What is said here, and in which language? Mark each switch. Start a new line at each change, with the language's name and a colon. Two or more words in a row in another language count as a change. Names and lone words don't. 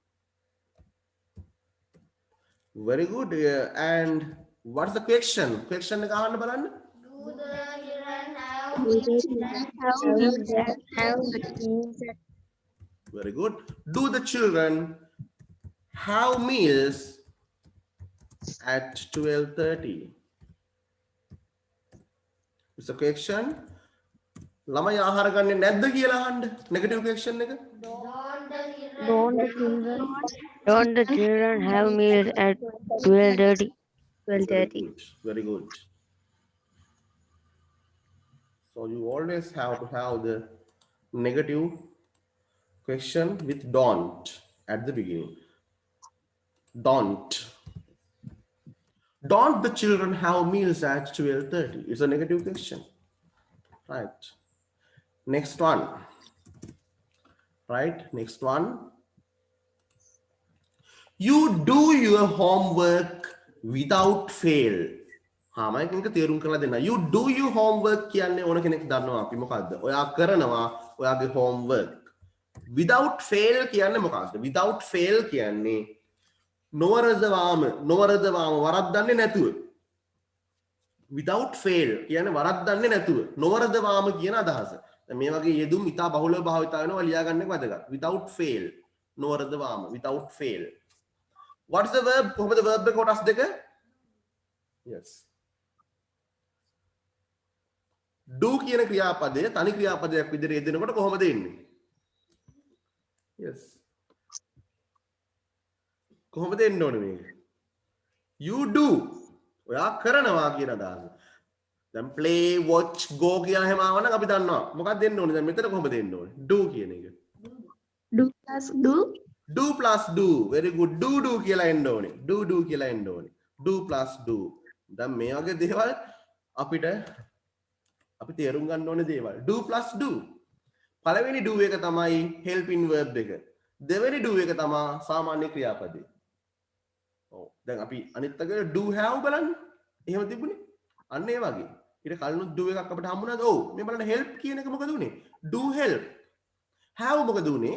English: Very good. And what's the question?
Sinhala: Question එක අහන්න බලන්න.
English: Very good. Do the children have meals at 12:30? It's a question.
Sinhala: ළමයි ආහාර ගන්නේ නැද්ද කියලා අහන්න.
English: Negative question එක. Don't the children have meals at 12:30? Very 12:30. good. Very good. So you always have to have the negative question with don't at the beginning. Don't the children have meals at 12:30? It's a negative question. Right. Next one. Right. Next one. You do your homework without fail.
Sinhala: මම එකක තේරුම් කරලා දෙන්න.
English: You do your homework
Sinhala: කියන්නේ ඕන කෙනෙක් දන්නවා අපි මොකද්ද? ඔයා කරනවා ඔයාගේ homework. Without fail කියන්නේ මොකක්ද?
English: Without fail
Sinhala: කියන්නේ නොවරදවාම වරද්දන්නේ නැතුව.
English: Without fail
Sinhala: කියන්නේ වරද්දන්නේ නැතුව. නොවරදවාම කියන අදහස. දැන් මේ වගේ යෙදුම් ඉතා බහුලව භාවිත වෙනවා ලියා ගන්න එක වැදගත්.
English: Without fail නොවරදවාම without fail. What's the verb?
Sinhala: කොහොමද verb එක කොටස් දෙක? Yes. Do කියන ක්‍රියාපදය තනි ක්‍රියාපදයක් විදිහට යෙදෙනකොට කොහොමද එන්නේ? Yes. කොහොමද එන්න ඕනේ මේක?
English: You do.
Sinhala: ඔයා කරනවා කියන අදහස. දැන්
English: play, watch, go
Sinhala: කියලා එහෙම ආවනම් අපි දන්නවා. මොකක්ද එන්න ඕනේ? දැන් මෙතන කොහොමද එන්න ඕනේ? Do කියන එක.
English: Do plus do. Do plus do. Very good. Do
Sinhala: කියලා එන්න ඕනේ. Do කියලා එන්න ඕනේ.
English: Do plus do.
Sinhala: දැන් මේ වගේ දේවල් අපිට අපි තේරුම් ගන්න ඕනේ දේවල්.
English: Do plus do.
Sinhala: පළවෙනි do එක තමයි
English: helping verb
Sinhala: එක. දෙවෙනි do එක තමයි සාමාන්‍ය ක්‍රියාපදේ. ඔව්. දැන් අපි අනිත් එක
English: do have
Sinhala: බලන්න. එහෙම තිබුණේ. අන්න ඒ වගේ. ඊට කලිනුත් do එකක් අපිට හම්බුණාද? ඔව්. මේ බලන්න help කියන එක මොකද උනේ?
English: Do help. have
Sinhala: මොකද උනේ?